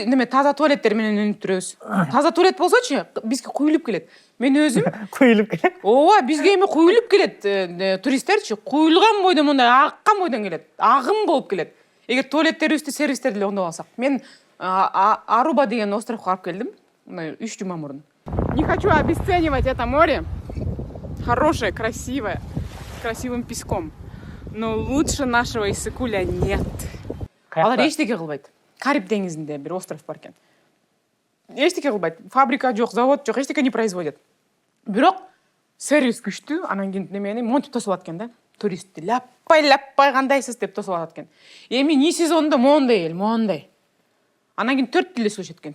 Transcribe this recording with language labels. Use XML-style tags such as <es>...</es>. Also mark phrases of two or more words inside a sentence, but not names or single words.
<ky>Неме таза туалеттер менен өнүктүрөбүз. Таза туалет болсочу, бизге куюлуп келет. Мен өзүм Куюлуп келет. Ооба, бизге эми куюлуп келет. Туристтерчи куюлган бойдон мындай аккан бойдон келет. Агым болуп келет. Эгер туалеттерибизди, сервистерди эле оңдоп алсак. Мен Аруба деген островко барып келдим. Мындай 3 жума мурун.</ky> <ru>Не хочу обесценивать это море. Хорошее, красивое, с красивым песком. Но лучше нашего Иссыкуля нет.</ru> <ky>Алар эчтеке кылбайт. Кариб деңизинде бир остров бар экен. Эчтеке кылбайт. Фабрика жок, завод жок, эчтеке</ky> <ru>не производят.</ru> <ky>Бирок сервис күчтүү, анан кийин немени монтип тосуп атат экен да. Туристти лаппай кандайсыз деп тосуп атат экен. Эми не сезондо моундай эл, моундай. Анан кийин 4 тилде сүйлөшөт экен.</ky>